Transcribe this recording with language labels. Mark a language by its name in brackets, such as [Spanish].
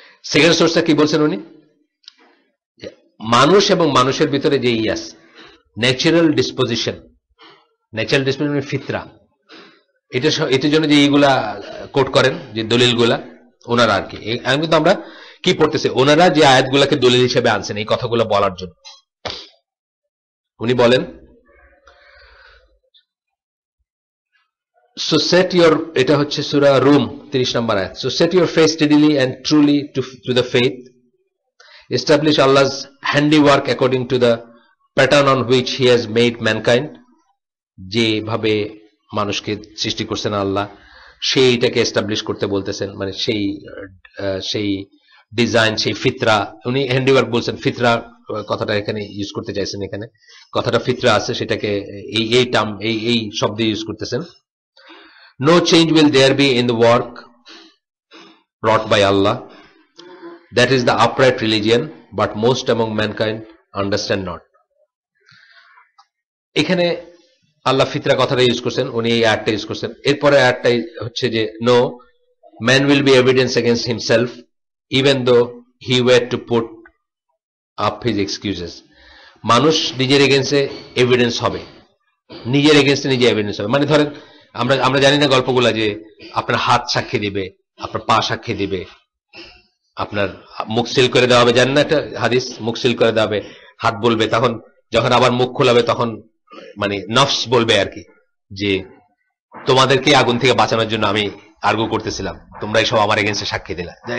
[Bangla] Second সোর্সটা কি বলছেন উনি? মানুষ এবং মানুষের ভিতরে যে ইয়াস, ন্যাচারাল ডিসপোজিশন ফিতরা, এটার জন্য যে এইগুলা কোট করেন, যে দলিলগুলা ওনারা আর কি, কিন্তু আমরা কি পড়তেছি, ওনারা যে আয়াতগুলাকে দলিল হিসেবে আনছেন এই কথাগুলো বলার জন্য। উনি বলেন [English] So set your, [Bangla] এটা হচ্ছে সূরা রুম 30 নম্বর আয়াত. [English] So set your face steadily and truly to the faith. Establish Allah's handiwork according to the pattern on which He has made mankind. [Bangla] যেভাবে মানুষকে সৃষ্টি করছেন আল্লাহ, সেইটাকে এস্টাবলিশ করতে বলতেছেন, মানে সেই ডিজাইন, সেই ফিতরা. উনি হ্যান্ডিওয়ার্ক বলছেন, ফিতরা কথাটা এখানে ইউজ করতে চাইছেন. এখানে কথাটা ফিতরা আছে, সেটাকে এই টার্ম, এই শব্দ ইউজ করতেছেন. [English] No change will there be in the work wrought by Allah. That is the upright religion, but most among mankind understand not. [Bangla] এখানে আল্লাহ ফিতরা কথাটা ইউজ করছেন, উনি এই আয়াতটা ইউজ করছেন. এরপরে আয়াতটা হচ্ছে যে [English] no man will be evidence against himself even though he were to put up his excuses. [Bangla] মানুষ নিজের এগেন্সে এভিডেন্স হবে, নিজের এগেন্সে নিজে এভিডেন্স হবে. মানে ধরেন আমরা জানি না গল্পগুলা, যে আপনার হাত সাক্ষী দিবে, আপনার পা সাক্ষী দিবে, আপনার মুখ সিল করে দেওয়া হবে. জানেন না একটা হাদিস, মুখ সিল করে দেওয়া হবে, হাত বলবে, তখন যখন আবার মুখ খোলাবে তখন মানে নফস বলবে আর কি, যে তোমাদেরকে আগুন থেকে বাঁচানোর জন্য আমি আর্গু করতেছিলাম, তোমরা সব আমার এগেন্সে সাক্ষী দিলা.